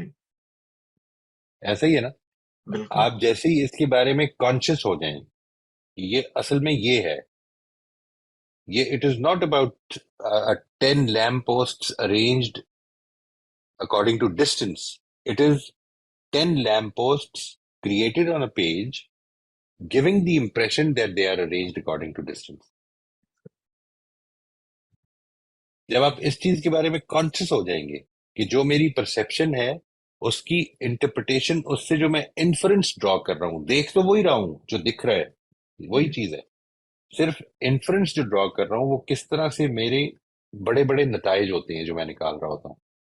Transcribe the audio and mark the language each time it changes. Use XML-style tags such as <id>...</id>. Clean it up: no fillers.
<ur>ہے. ایسا ہی ہے نا؟ بالکل آپ جیسے ہی اس کے بارے میں کانشیس ہو جائیں کہ یہ اصل میں یہ ہے، یہ</ur> <en>It is not about 10 lamppost arranged according to distance. It is 10 lampposts created on a page giving the impression that they are arranged according to distance.</en> <ur>جب آپ اس چیز کے بارے میں کانشیس ہو جائیں گے کہ جو میری پرسپشن ہے اس کی انٹرپریٹیشن، اس سے جو میں انفرنس ڈرا کر رہا ہوں، دیکھ تو وہی رہا ہوں جو دکھ رہا ہے، وہی جی چیز ہے، صرف انفرنس جو ڈرا کر رہا ہوں وہ کس طرح سے میرے بڑے بڑے نتائج ہوتے ہیں جو میں نکال رہا ہوتا ہوں.</ur>